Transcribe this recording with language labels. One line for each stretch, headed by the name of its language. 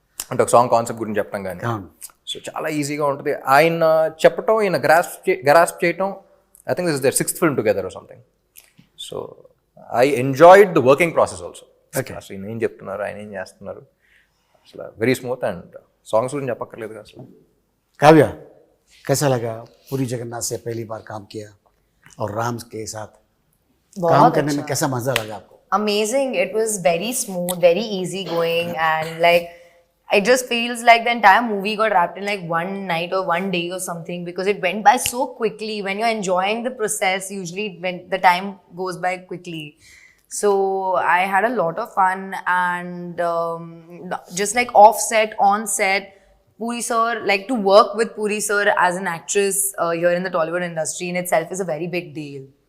Telugu: అంటే ఒక song concept గురించి చెప్పడం కానీ సో చాలా ఈజీగా ఉంటుంది. ఆయన చెప్పటం, ఈయన గ్రాస్ప్ చేయటం.
English: I think this is their 6th film together or something. So I enjoyed the working process also.
Telugu: అసలు ఈయన ఏం చెప్తున్నారు, ఆయన ఏం చేస్తున్నారు, అసలు వెరీ స్మూత్. అండ్ సాంగ్స్ గురించి చెప్పక్కర్లేదు కదా అసలు.
Hindi: काव्या, कैसा लगा पूरी जगन्नाथ से पहली बार काम किया और राम के साथ काम करने में कैसा मजा लगा आपको?
English: Amazing. It was very smooth, very easy going, and like it just feels like the entire movie got wrapped in like one night or one day or something, because it went by so quickly. When you're enjoying the process, usually when the time goes by quickly. So I had a lot of fun, and just like off set, on set, Puri sir, like to work with Puri sir as an actress here in the Tollywood industry in itself is a very big deal.